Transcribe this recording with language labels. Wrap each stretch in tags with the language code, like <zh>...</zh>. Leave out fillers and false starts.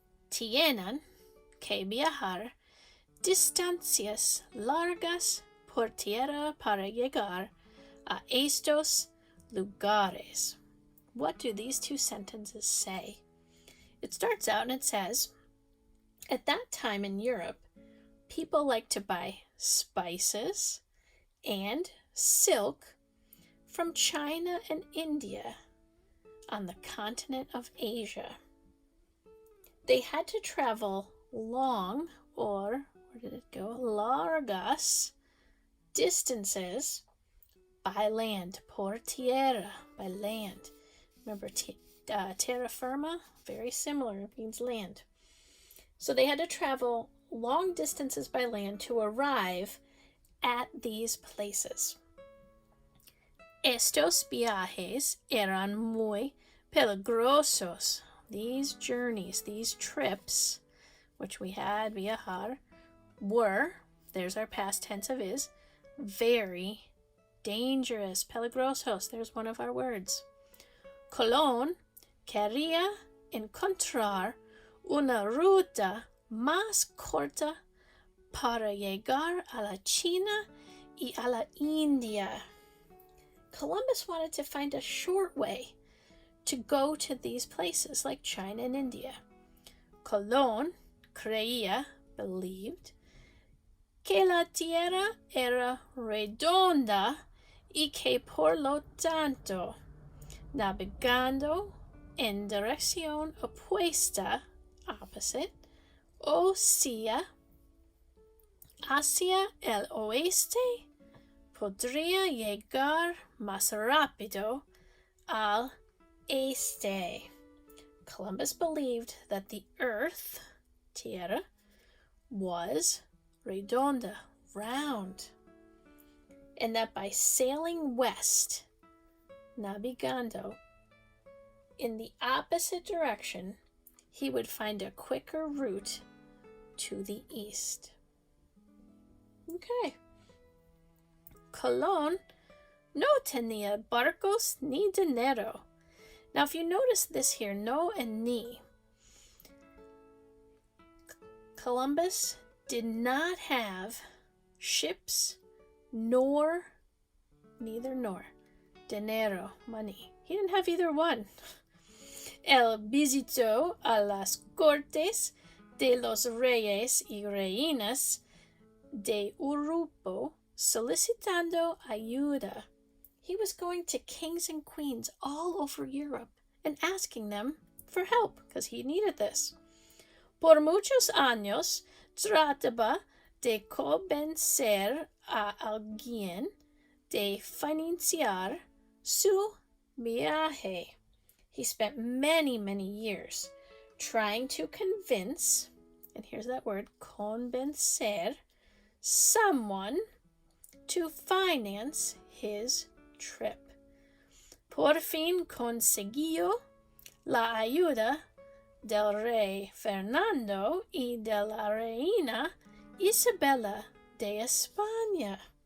<es>Tienen que viajar distancias largas por tierra para llegar a estos lugares.</es> <en>What do these 2 sentences say? It starts out and it says, at that time in Europe, people liked to buy spices and silk from China and India on the continent of Asia. They had to travel long, or where did it go? Largas distances by land, por tierra, by land. Remember, terra firma, very similar, it means land. So they had to travel long distances by land to arrive at these places.</en> <es>Estos viajes eran muy peligrosos.</es> <en>These journeys, these trips, which we had viajar, were, there's our past tense of is, very dangerous. Peligrosos, there's one of our words.</en> <es>Colón quería encontrar una ruta más corta para llegar a la China y a la India.</es> <en>Columbus wanted to find a short way to go to these places like China and India.</en> <es>Colón creía, believed, que la tierra era redonda y que por lo tanto, navegando en dirección opuesta, opposite, o sea, hacia el oeste, podría llegar más rápido al este.</es> <en>Columbus believed that the earth, tierra, was redonda, round, and that by sailing west, navegando, in the opposite direction, he would find a quicker route to the east. Okay.</en> <es>Colón no tenía barcos ni dinero.</es> <en>Now, if you notice this here, no and ni, Columbus did not have ships nor, neither nor, dinero, money. He didn't have either one.</en> <es>Él visitó a las cortes de los reyes y reinas de Europa solicitando ayuda.</es> <en>He was going to kings and queens all over Europe and asking them for help because he needed this.</en> <es>Por muchos años trataba de convencer a alguien de financiar su viaje.</es> <en>He spent many, many years trying to convince, and here's that word, convencer, someone to finance his trip.</en> <es>Por fin consiguió la ayuda del rey Fernando y de la reina Isabella de España.</es>